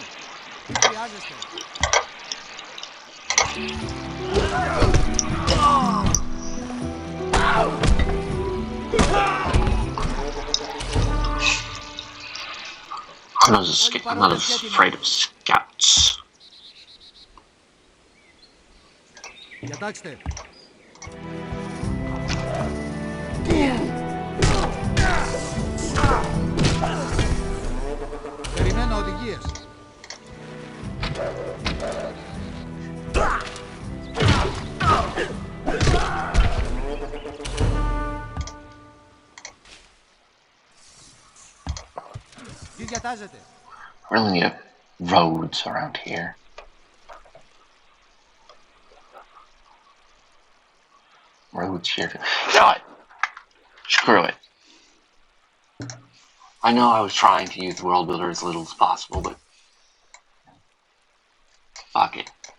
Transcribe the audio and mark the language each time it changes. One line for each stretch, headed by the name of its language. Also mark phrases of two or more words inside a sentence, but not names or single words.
Greek: Τι χρειάζεστε.
English: I'm not afraid of scouts.
Greek: Κοιτάξτε. Περιμένω οδηγίες. Τι διατάζετε.
English: Really need roads around here. Roads here. You know what? Screw it. I know I was trying to use the world builder as little as possible, but fuck it.